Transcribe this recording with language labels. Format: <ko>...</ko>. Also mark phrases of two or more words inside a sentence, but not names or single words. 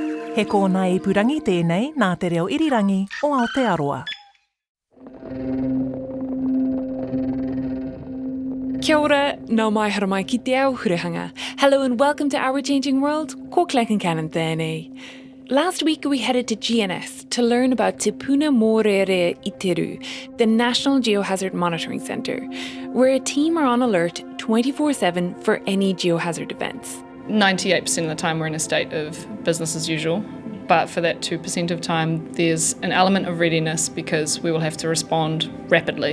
<mi>He kōna I purangi tēnei nā te reo irirangi o Aotearoa. Kia ora, nā mai haramai ki te ao hurihanga.</mi> <en>Hello and welcome to Our Changing World,</en> <mi>ko Concannon tēnei.</mi> <en>Last week we headed to GNS to learn about Te Puna Mōrere I Teru, the National Geohazard Monitoring Centre, where a team are on alert 24/7 for any geohazard events. 98% of the time we're in a state of business as usual, but for that 2% of time there's an element of readiness because we will have to respond rapidly.</en>